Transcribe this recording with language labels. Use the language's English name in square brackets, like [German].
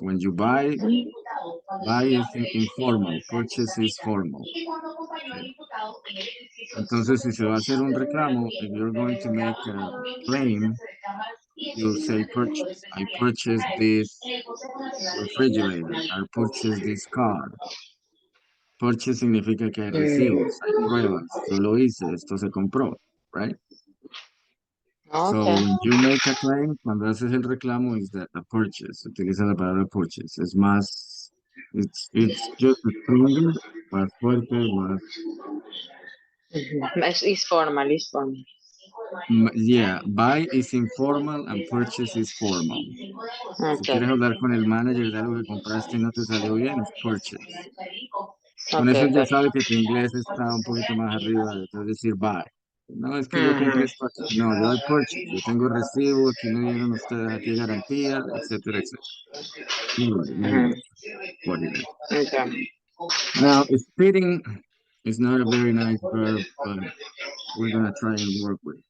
[English] When you buy is informal, purchase is formal. Okay. [Spanish] Entonces, si se va a hacer un reclamo, [English] if you're going to make a claim, you'll say purchase. I purchased this refrigerator. I purchased this car. [Spanish] Purchase significa que hay recibos, hay Mm. pruebas. Yo lo hice, esto se compró, [English] right? So Okay. when you make a claim, [Spanish] cuando haces el reclamo, [English] is that a purchase. [Spanish] Utiliza la palabra purchase. Es más, [English] it's just stronger, [Spanish] más fuerte, más. [English] Mhm. It's formal. It's formal. Yeah, buy is informal and purchase is formal. [Spanish] Si [English] Okay. [Spanish] quieres hablar con el manager de algo que compraste y no te salió bien, es purchase. Con eso [English] Okay. [Spanish] él ya [English] Good. [Spanish] sabe que tu inglés está un poquito más arriba, entonces decir buy. No, es que yo compré Mhm. esto aquí. No, yo hay purchase. Yo tengo recibo, aquí me dieron ustedes aquí garantía, etcétera, etcétera. [English] You Mhm. know what it is. Okay. Now, spitting is not a very nice verb, but we're gonna try and work with it.